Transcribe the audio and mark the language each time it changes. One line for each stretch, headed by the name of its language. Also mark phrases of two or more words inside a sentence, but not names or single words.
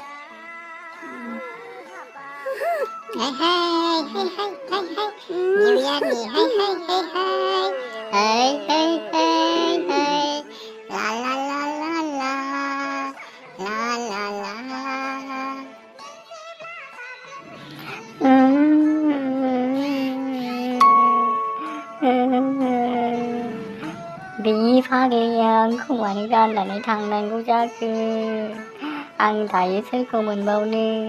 Bodo: New Year ni hey hey hey hey hey hey hey hey la la la la la la la la बिफाग्लियां खोमानि गाननानै थांनांगौ जाखो आं दायो सोरखौ मोनबावनो